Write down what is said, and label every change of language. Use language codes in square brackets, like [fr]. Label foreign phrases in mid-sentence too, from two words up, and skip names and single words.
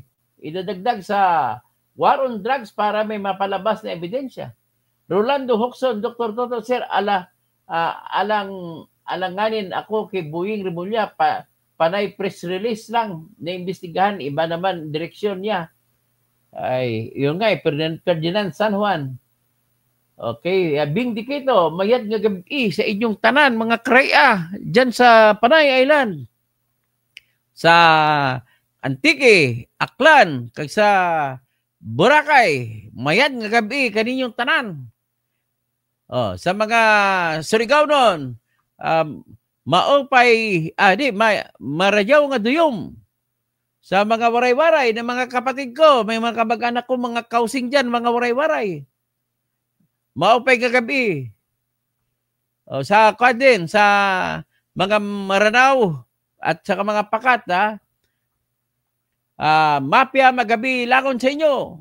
[tl] Idadagdag sa war on drugs para may mapalabas na ebidensya. Rolando Hoxon, Dr. Toto, sir, alanganin ako kay Boying Remulla, panay press release lang na imbestigahan, iba naman direksyon niya. Ay, yun nga, Ferdinand San Juan. [krj] Okay, Bing Dikito, mayad nga gabi sa inyong tanan, mga kraya, [tl] dyan sa [krj] Panay Island. Sa Antique, Aklan, kag sa Boracay, mayad nga gabi kaninyong tanan. [tl] Sa mga Surigao nun, [sgd] marajaw nga duyom. [tl] Sa mga waray-waray na mga kapatid ko, may mga kamag-anak ko, mga kausing dyan, mga waray-waray. [war] Maupay kagabi. [tl] Sa Kwadin, sa mga Maranao at sa mga Pakat, [mrw] mapya magabi lakon sa inyo.